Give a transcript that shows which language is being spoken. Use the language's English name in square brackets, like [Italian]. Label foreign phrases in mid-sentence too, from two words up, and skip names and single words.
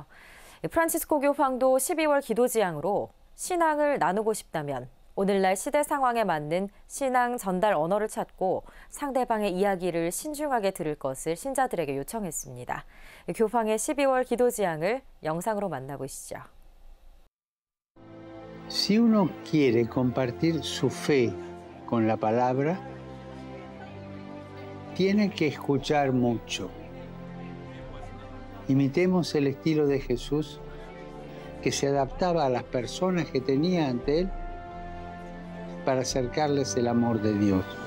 [Korean] 프란치스코 교황도 12월 기도지향으로 신앙을 나누고 싶다면 오늘날 시대 상황에 맞는 신앙 전달 언어를 찾고 상대방의 이야기를 신중하게 들을 것을 신자들에게 요청했습니다. 교황의 12월 기도지향을 영상으로 만나보시죠. [Spanish] Si uno quiere compartir su fe con la palabra, tiene que escuchar mucho. Imitemos el estilo de Jesús que se adaptaba a las personas que tenía ante él para acercarles el amor de Dios.